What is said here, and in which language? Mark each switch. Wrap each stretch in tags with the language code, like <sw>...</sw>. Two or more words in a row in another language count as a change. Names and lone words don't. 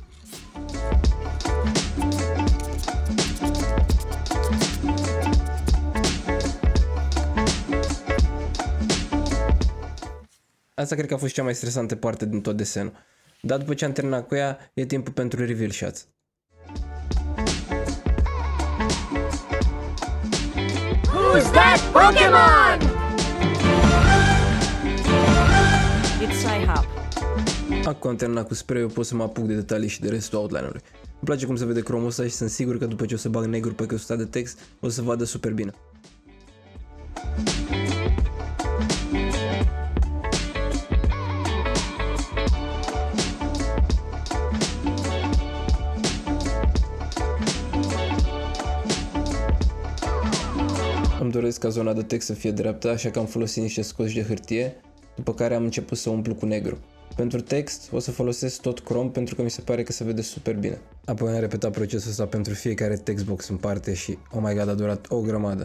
<ro>Asta cred că a fost cea mai stresantă parte din tot desenul, dar după ce am terminat cu ea, e timpul pentru</ro> <en>reveal shots. Who's that Pokemon? It's Psy-Hop.</en> <ro>Acum am terminat cu spray-ul, pot să mă apuc de detalii și de restul outline-ului. Îmi place cum se vede cromul ăsta și sunt sigur că după ce o să bag negru pe căsuța de text, o să vadă super bine. Îmi doresc ca zona de text să fie dreaptă, așa că am folosit niște scoci de hârtie, după care am început să umplu cu negru. Pentru text o să folosesc tot crom pentru că mi se pare că se vede super bine. Apoi am repetat procesul ăsta pentru fiecare textbox în parte și,</ro> <en>oh my god,</en> <ro>a durat o grămadă.</ro>